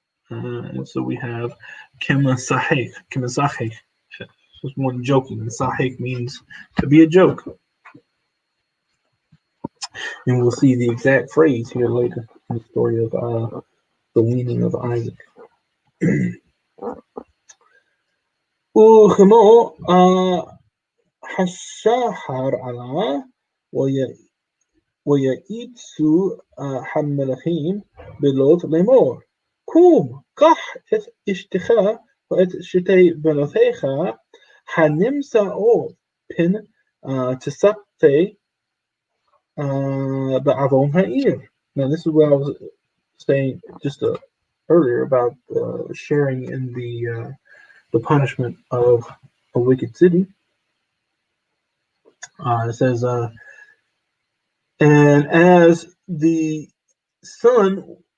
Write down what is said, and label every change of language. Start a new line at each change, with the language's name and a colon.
English: And so we have Kemasahek. Kemasahek. Just one joking. Sahek means to be a joke. And we'll see the exact phrase here later in the story of the weaning of Isaac.
Hebrew: וכמו השחר עלה ויעיצו המלכים בלוט לאמור קום קח את אשתך ואת שתי בנותיך הנמצאות פן תספתי בעוון העיר.
English: Now this is what I was saying just earlier about sharing in the punishment of a wicked city. It says, and as the sun,